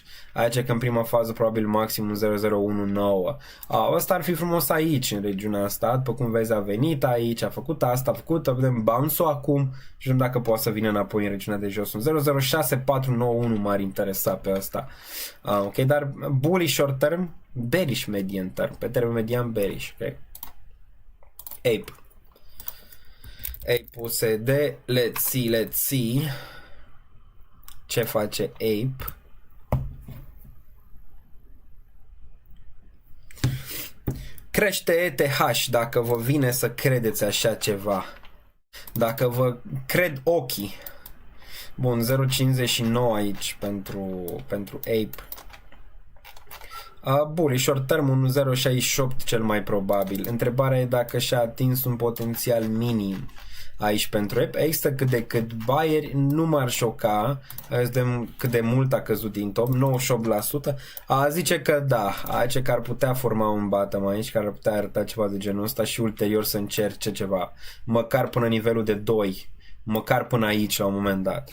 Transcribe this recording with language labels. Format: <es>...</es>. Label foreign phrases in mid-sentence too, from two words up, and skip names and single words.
<ro>Aici că în prima fază probabil maximum 0019. Ăsta ar fi frumos aici în regiunea asta, după cum vezi a venit aici, a făcut asta, vedem bounce-ul acum și vedem dacă poate să vină înapoi în regiunea de jos. 006491 m-ar interesa pe ăsta. Ok, dar</ro> <en>bullish short term, bearish median term,</en> <ro>pe termen median bearish, ok?</ro> <en>Ape USD, let's see.</en> <ro>Ce face Ape? Crește ETH dacă vă vine să credeți așa ceva. Dacă vă cred ochii. Bun, 0.59 aici pentru Ape.</ro> <en>Bullish short term</en> <ro>1.068 cel mai probabil. Întrebarea e dacă și-a atins un potențial minim aici pentru Ape. Există cât de cât buyeri, nu m-ar șoca. Vedem cât de mult a căzut din top, 98%. Zice că da, zice că ar putea forma un bottom aici, care ar putea arăta ceva de genul ăsta și ulterior să încerce ceva, măcar până nivelul de 2, măcar până aici la un moment dat.</ro>